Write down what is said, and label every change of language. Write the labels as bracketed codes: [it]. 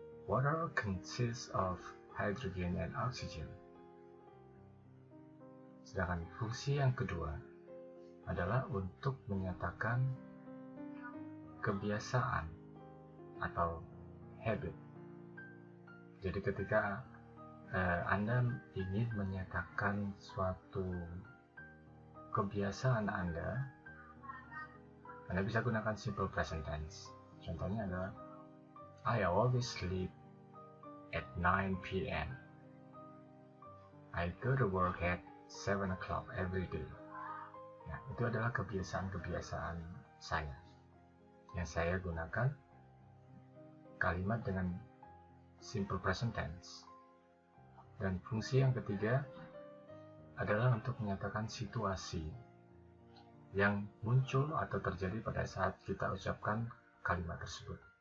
[en] Water consists of hydrogen and oxygen. [id] Sedangkan fungsi yang kedua adalah untuk menyatakan kebiasaan atau habit. Jadi ketika Anda ingin menyatakan suatu kebiasaan Anda bisa gunakan simple present tense. Contohnya adalah [en] I always sleep at 9 p.m. I go to work at 7 o'clock every day. [id] Nah, itu adalah kebiasaan-kebiasaan saya yang saya gunakan kalimat dengan simple present tense. Dan fungsi yang ketiga adalah untuk menyatakan situasi yang muncul atau terjadi pada saat kita ucapkan kalimat tersebut.